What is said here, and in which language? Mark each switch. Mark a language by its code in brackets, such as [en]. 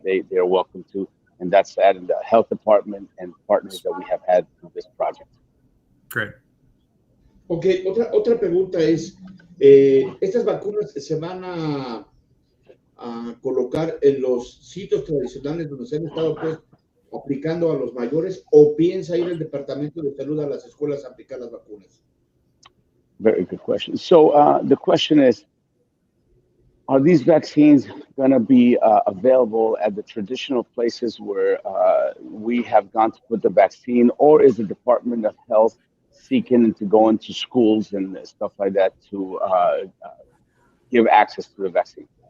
[en] They're welcome to. And that's added the health department and partners that we have had through this project. Great. [es] Ok, otra pregunta es, ¿estas vacunas se van a colocar en los sitios tradicionales donde se han estado aplicando a los mayores, o piensa ir el Departamento de Salud a las escuelas a aplicar las vacunas? [en] Very good question. So the question is, are these vaccines going to be available at the traditional places where we have gone to put the vaccine, or is the Department of Health seeking to go into schools and stuff like that to give access to the vaccine?